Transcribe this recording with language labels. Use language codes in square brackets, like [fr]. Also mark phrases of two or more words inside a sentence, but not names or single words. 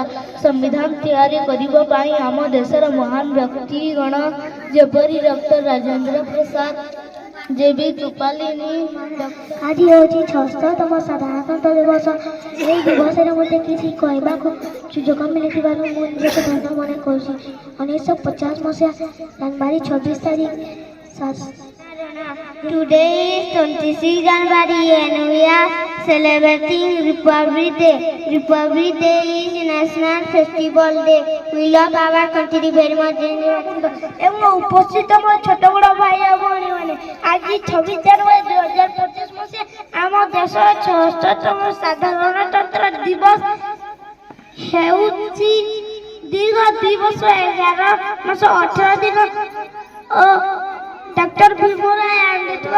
[or] ସମ୍ବିଧାନ ତିଆରି କରିବା ପାଇଁ ଆମ ଦେଶର ମହାନ ବ୍ୟକ୍ତିଗଣ ଯେପରି ଡକ୍ଟର ରାଜେନ୍ଦ୍ର ପ୍ରସାଦ, ଜେ.ବି. କୃପାଲିନୀ। ଆଜି ହେଉଛି 66ତମ ସାଧାରଣତନ୍ତ୍ର ଦିବସ। ଏହି ଦିବସରେ ମୋତେ କିଛି କହିବାକୁ ସୁଯୋଗ ମିଳିଥିବାରୁ ମୁଁ ନିଜକୁ ଧନ୍ୟ ମନେ କରୁଛି। 1950 ମସିହା ଜାନୁଆରୀ 26 ତାରିଖ। [en] Today is 26 January and we are celebrating Republic Day. Republic Day is National Festival Day. We love our country very much. [or] ଏବଂ ଉପସ୍ଥିତ ମୋ ଛୋଟ ବଡ଼ ଭାଇ ଓ ଭଉଣୀମାନେ, ଆଜି 26 ଜାନୁଆରୀ 2025 ମସିହା ଆମ ଦେଶର 66ତମ ସାଧାରଣତନ୍ତ୍ର ଦିବସ ହେଉଛି। ଦୀର୍ଘ 2 ବର୍ଷ 11 ମାସ 18 ଦିନ ଓ ଡକ୍ଟର ଭୀମରାୟ ଆମ୍ବେଦକର।